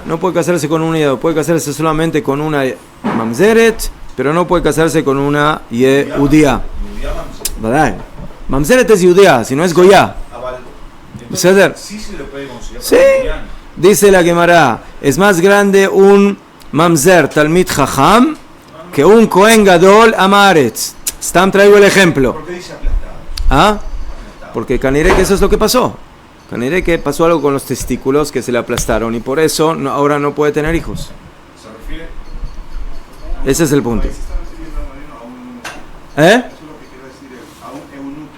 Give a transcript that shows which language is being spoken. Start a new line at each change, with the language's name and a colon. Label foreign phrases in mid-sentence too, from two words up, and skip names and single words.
Spanish: No puede casarse con una yudía, puede casarse solamente con una mamzeret, pero no puede casarse con una yehudía. Mamzeret es yudía, si no es goyá. Entonces, sí se lo puede considerar Sí, para mañana. dice la Gemara, es más grande un
Hebrew: ממזר תלמיד חכם
Spanish: que un
Hebrew: כהן גדול עם הארץ.
Spanish: Stam traigo el ejemplo. ¿Por qué dice aplastado? ¿Ah? Porque caniré que eso es lo que pasó. Caniré que pasó algo con los testículos que se le aplastaron y por eso ahora no puede tener hijos. ¿Se refiere? Ese es el punto. Ahí se está refiriendo a un ¿Eh? eso es lo que quiero decir, a un eunuco.